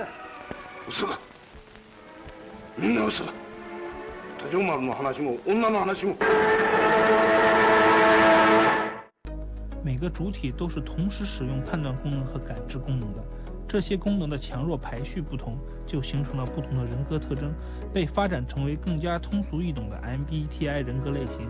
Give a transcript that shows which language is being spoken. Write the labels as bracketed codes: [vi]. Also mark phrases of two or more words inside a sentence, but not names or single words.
[ja] 嘘だ。みんな嘘だ。多条丸の話も女の話も。 [zh] 每个主体都是同时使用判断功能和感知功能的，这些功能的强弱排序不同，就形成了不同的人格特征，被发展成为更加通俗易懂的 MBTI 人格类型。